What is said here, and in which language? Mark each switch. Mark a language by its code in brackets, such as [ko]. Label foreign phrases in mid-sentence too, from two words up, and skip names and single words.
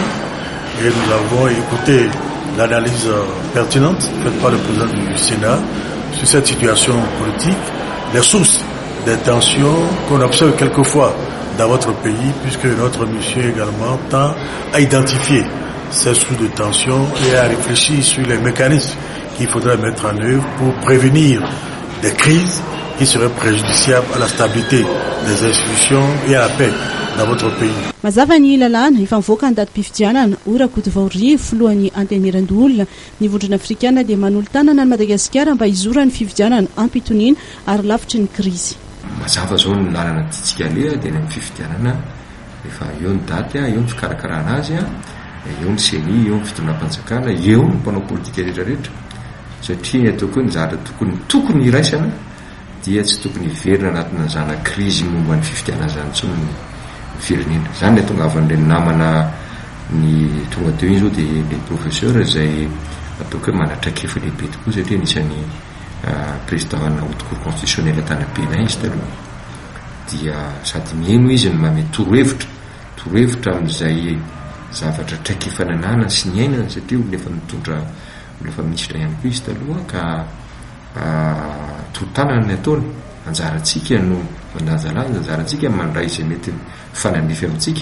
[fr] Et nous avons écouté l'analyse pertinente faite par le président du Sénat sur cette situation politique, les sources des tensions qu'on observe quelquefois dans votre pays, puisque notre mission également tend à identifier ces sources de tension et à réfléchir sur les mécanismes qu'il faudrait mettre en œuvre pour prévenir des crises qui seraient préjudiciables à la stabilité des institutions et à la paix dans votre pays. [mg] Mazava ny lalàna efa mivoaka ny datim-pifidianana Rakotovao Rivo filohan'ny anteny Merandolona ny vondrona afrikanina dia manolo-tanana ny Madagasikara mba hizora ny fifidianana ampitoniana ary lavitry ny krizy. Mazava zao ny lalana titsika aleha dia ny amin'ny fifidianana efa eo ny daty eo ny fikarakarana azy eo ny seni eo ny fitonam-panjakana eo ny mpanao politika rehetrarehetra satria atao ny zara tokony iraisana dia tsy tokony hiverina anatina zana krizy momba ny fifidianana zany tsy ny firenena zany atongavan'ireny namana ny tonga teo iny zao dia [fr] les professeurs [mg] izay atao hoe manatraikefa lehibe tokoa satria anisan'ny président-na haute cour constitutionnelle Tanapena izy taloha dia sady mihaino izy ny mame torohevitra amin'izay zavatra traikefananana sy ny ainana satria olona efa mitondra efa ministra ihany koa izy taloha ka torotanana ny ataony anjarantsika no mandanjalanja anjarantsika mandray izay mety fananefy amintsika.